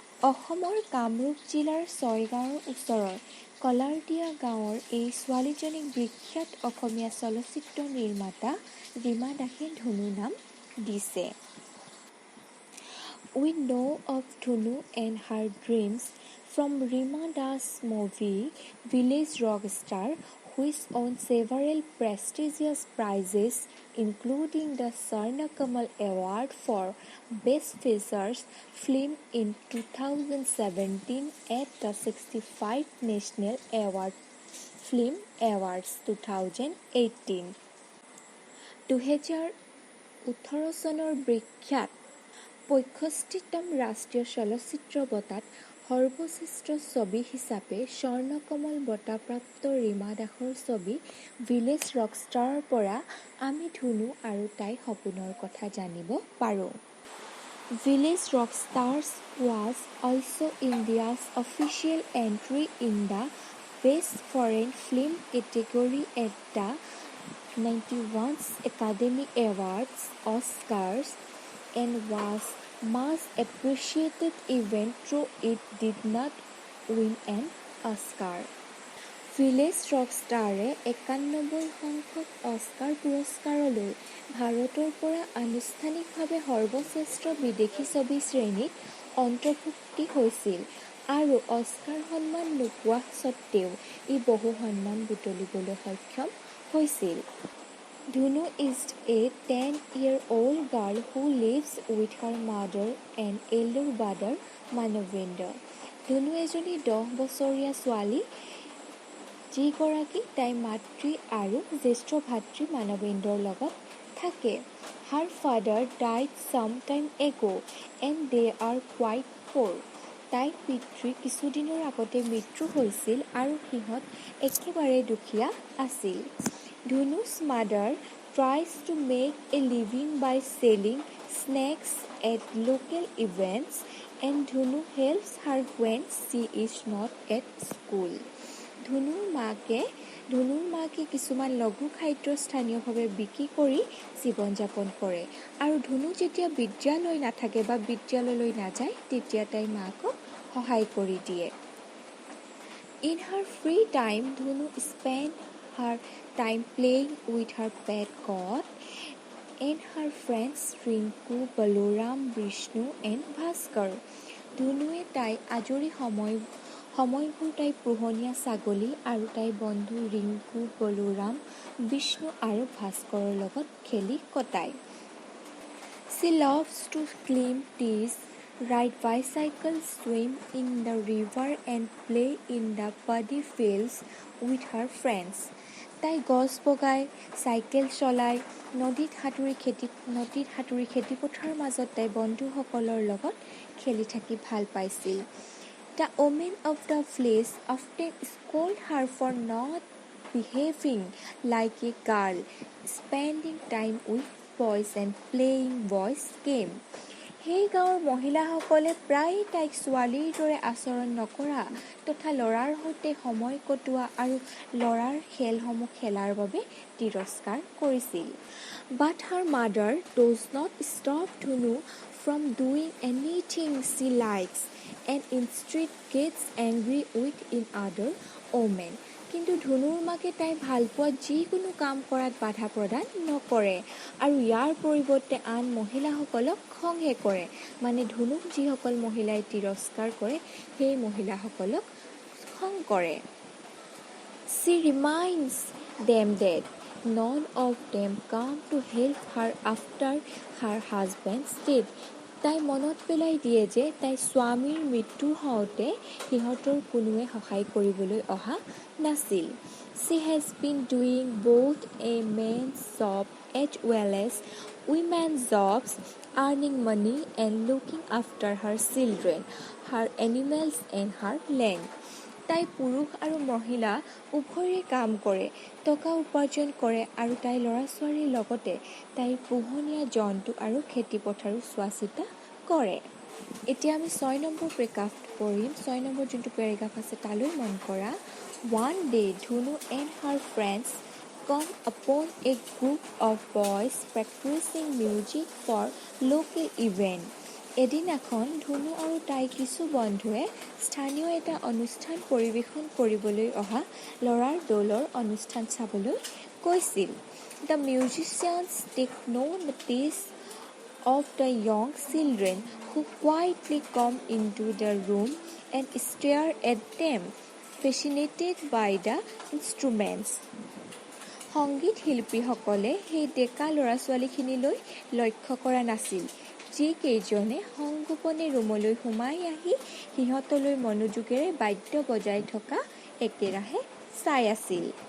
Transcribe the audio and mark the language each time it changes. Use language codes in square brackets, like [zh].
[as] অসমৰ কামৰূপ জিলাৰ ছয়গাঁৱৰ ওচৰৰ কলাৰদিয়া গাঁৱৰ এই ছোৱালীজনীক বিখ্যাত অসমীয়া চলচ্চিত্ৰ নিৰ্মাতা ৰীমা দাসে ধুনু নাম দিছে। [en] We know of Dhunu and her dreams from Rima Das' movie Village Rockstar, which won several prestigious prizes, including the Swarna Kamal Award for Best Features Film in 2017 at the 65th National Film Awards 2018. [as] 2018 চনৰ বিখ্যাত 65তম ৰাষ্ট্ৰীয় চলচ্চিত্ৰ বঁটাত সৰ্বশ্ৰেষ্ঠ ছবি হিচাপে স্বৰ্ণকমল বঁটাপ্ৰাপ্ত ৰীমা দাসৰ ছবি ভিলেজ ৰকষ্টাৰৰ পৰা আমি ধুনু আৰু তাইৰ সপোনৰ কথা জানিব পাৰোঁ। [en] Village Rockstars was also India's official entry in the Best Foreign Film category at the 91st Academy Awards Oscars and was much appreciated even though it did not win an Oscar. [as] Village ৰকষ্টাৰে 91 সংখ্যক Oscar পুৰস্কাৰলৈ ভাৰতৰ পৰা আনুষ্ঠানিকভাৱে সৰ্বশ্ৰেষ্ঠ বিদেশী ছবি শ্ৰেণীত অন্তৰ্ভুক্তি হৈছিল আৰু অস্কাৰ সন্মান নোপোৱা স্বত্তেও ই বহু সন্মান বুটলিবলৈ সক্ষম হৈছিল। [en] Dhunu is a 10-year-old girl who lives with her mother and elder brother Manavendra. [as] ধুনু এজনী 10 বছৰীয়া ছোৱালী, যিগৰাকী তাইৰ মাতৃ আৰু জ্যেষ্ঠ ভাতৃ মানৱেন্দ্ৰৰ লগত থাকে। [en] Her father died some time ago and they are quite poor. [as] তাইৰ পিতৃ কিছুদিনৰ আগতে মৃত্যু হৈছিল আৰু সিহঁত একেবাৰে দুখীয়া আছিল। [en] Dhunu's mother tries to make a living by selling snacks at local events and Dhunu helps her when she is not at school. [as] ধুনুৰ মাকে কিছুমান লঘু খাদ্য স্থানীয়ভাৱে বিক্ৰী কৰি জীৱন যাপন কৰে আৰু ধুনু যেতিয়া বিদ্যালয় নাথাকে বা বিদ্যালয়লৈ নাযায় তেতিয়া তাই মাকক সহায় কৰি দিয়ে। [en] In her free time, Dhunu spends her time playing with her pet cat and her friends Rinku, Balaram, Vishnu and Bhaskar. [as] ধুনুৱে তাই আজৰি সময়বোৰ তাই পোহনীয়া ছাগলী আৰু তাইৰ বন্ধু ৰিংকু, বলোৰাম, বিষ্ণু আৰু ভাস্কৰৰ লগত খেলি কটায়। [en] She loves to climb trees, ride bicycles, swim in the river and play in the paddy fields with her friends. [as] তাই গছ বগায়, চাইকেল চলায়, নদীত সাঁতুৰি খেতিপথাৰৰ মাজত তাই বন্ধুসকলৰ লগত খেলি থাকি ভাল পাইছিল। [en] The women of the village often scold her for not behaving like a girl, spending time with boys and playing boys' game. [as] সেই গাঁৱৰ মহিলাসকলে প্ৰায় তাইক ছোৱালীৰ দৰে আচৰণ নকৰা তথা ল'ৰাৰ সৈতে সময় কটোৱা আৰু ল'ৰাৰ খেলসমূহ খেলাৰ বাবে তিৰস্কাৰ কৰিছিল। [en] But her mother does not stop Dhunu from doing anything she likes and instead gets angry with other women. [as] কিন্তু ধুনুৰ মাকে তাই ভালপোৱা যিকোনো কাম কৰাত বাধা প্ৰদান নকৰে আৰু ইয়াৰ পৰিৱৰ্তে আন মহিলাসকলক খংহে কৰে। মানে ধুনুক যিসকল মহিলাই তিৰস্কাৰ কৰে সেই মহিলাসকলক খং কৰে। [en] She reminds them that none of them come to help her after her husband's death [as] তাই মনত পেলাই দিয়ে যে তাই স্বামীৰ মৃত্যু হওঁতে সিহঁতৰ কোনোৱে সহায় কৰিবলৈ অহা নাছিল। [en] She has been doing both a man's job as well as women's jobs, earning money and looking after her children, her animals and her land. [as] তাই পুৰুষ আৰু মহিলা উভয়ৰে কাম কৰে, টকা উপাৰ্জন কৰে আৰু তাই ল'ৰা ছোৱালীৰ লগতে তাইৰ পোহনীয়া জন্তু আৰু খেতি পথাৰো চোৱা চিতা কৰে। এতিয়া আমি 6 নম্বৰ পেৰেগ্ৰাফ পঢ়িম। 6 নম্বৰ যোনটো পেৰেগ্ৰাফ আছে তালৈ মন কৰা। [en] One day, Dhunu and her friends come upon a group of boys practicing music for local event. [as] এদিনাখন ধুনু আৰু তাই কিছু বন্ধুৱে স্থানীয় এটা অনুষ্ঠান পৰিৱেশন কৰিবলৈ অহা ল'ৰাৰ দলৰ অনুষ্ঠান চাবলৈ গৈছিল। [en] The musicians take no notice of the young children who quietly come into the room and stare at them, fascinated by the instruments. [as] সংগীত শিল্পীসকলে সেই ডেকা ল'ৰা ছোৱালীখিনিলৈ লক্ষ্য কৰা নাছিল, যিকেইজনে সংগোপনে ৰুমলৈ সোমাই আহি সিহঁতলৈ মনোযোগেৰে বাদ্য বজাই থকা একেৰাহে চাই আছিল।